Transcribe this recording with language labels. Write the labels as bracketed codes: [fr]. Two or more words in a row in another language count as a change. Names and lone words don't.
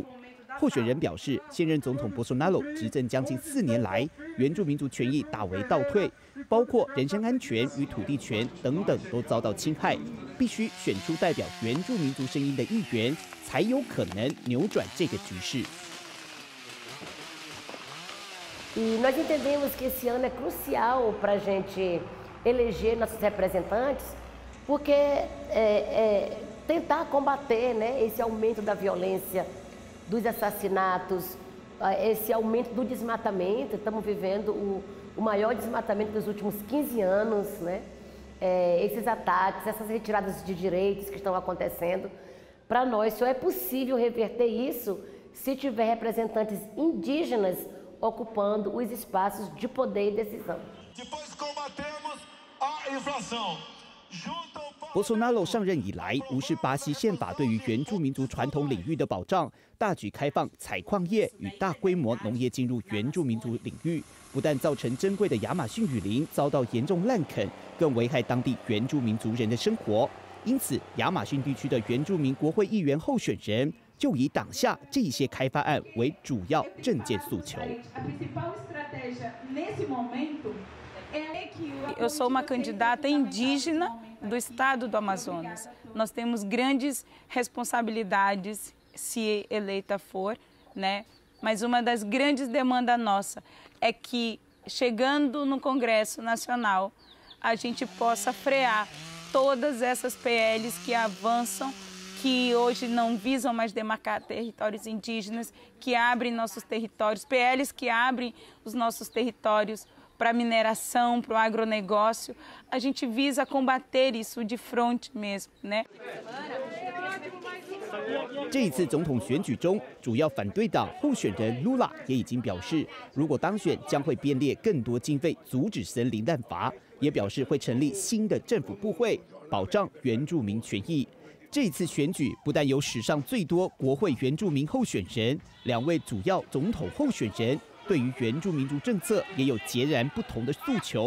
[zh] 候选人表示，现任总统博索纳罗执政将近4年来，原住民族权益大为倒退，包括人身安全与土地权等等都遭到侵害，必须选出代表原住民族声音的议员，才有可能扭转这个局势。 [pt] E nós entendemos que esse ano é crucial para a gente eleger nossos representantes, porque tentar combater, né, esse aumento da violência, dos assassinatos, esse aumento do desmatamento. Estamos vivendo o maior desmatamento dos últimos 15 anos, né? Esses ataques, essas retiradas de direitos que estão acontecendo. Para nós só é possível reverter isso se tiver representantes indígenas ocupando os espaços de poder e decisão. Depois combatemos a inflação. [zh] 博索纳罗上任以来，无视巴西宪法对于原住民族传统领域的保障，大举开放采矿业与大规模农业进入原住民族领域，不但造成珍贵的亚马逊雨林遭到严重滥垦，更危害当地原住民族人的生活。因此，亚马逊地区的原住民国会议员候选人就以挡下这些开发案为主要政见诉求。 [pt] Eu sou uma candidata indígena do estado do Amazonas. Nós temos grandes responsabilidades se eleita for, né? Mas uma das grandes demandas nossa é que, chegando no Congresso Nacional, a gente possa frear todas essas PLs que avançam, que hoje não visam mais demarcar territórios indígenas, que abrem nossos territórios, PLs que abrem os nossos territórios para a mineração, para o agronegócio. A gente visa combater isso de frente mesmo, né? [zh] 这一次总统选举中，主要反对党候选人 Lula 也已经表示，如果当选，将会编列更多经费阻止森林滥伐，也表示会成立新的政府部会，保障原住民权益。这一次选举不但有史上最多国会原住民候选人，2位主要总统候选人对于原住民族政策也有截然不同的诉求。